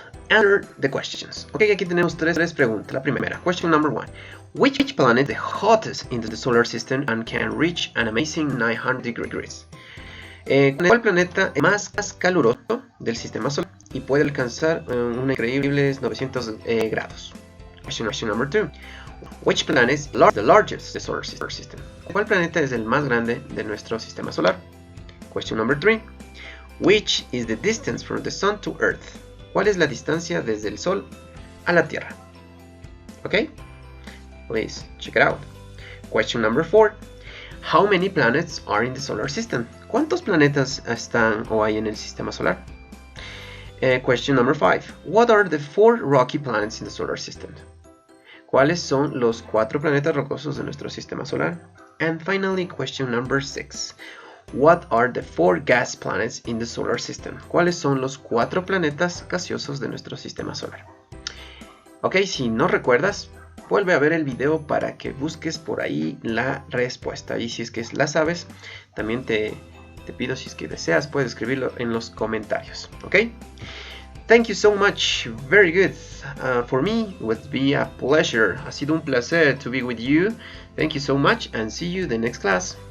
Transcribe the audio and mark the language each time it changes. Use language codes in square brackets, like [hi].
[en] Answer the questions. [es] Ok, aquí tenemos tres preguntas. La primera, [en] question number 1. Which planet is the hottest in the solar system and can reach an amazing 900 degrees? [es] ¿Cuál planeta es más caluroso del sistema solar y puede alcanzar unos increíbles 900 grados? [en] Question number 2. Which planet is the largest in the solar system? [es] ¿Cuál planeta es el más grande de nuestro sistema solar? [en] Question number 3. Which is the distance from the Sun to Earth? [es] ¿Cuál es la distancia desde el Sol a la Tierra? [en] Okay? Please check it out. Question number 4. How many planets are in the solar system? [es] ¿Cuántos planetas están o hay en el sistema solar? [en] Question number 5. What are the 4 rocky planets in the solar system? [es] ¿Cuáles son los 4 planetas rocosos de nuestro sistema solar? [en] And finally, question number 6. What are the 4 gas planets in the solar system? [es] ¿Cuáles son los 4 planetas gaseosos de nuestro sistema solar? Ok, si no recuerdas, vuelve a ver el video para que busques por ahí la respuesta. Y si es que la sabes, también te pido, si es que deseas, puedes escribirlo en los comentarios. [en] Ok. Thank you so much. Very good. For me, it would be a pleasure. [es] Ha sido un placer [en] to be with you. Thank you so much and see you in the next class.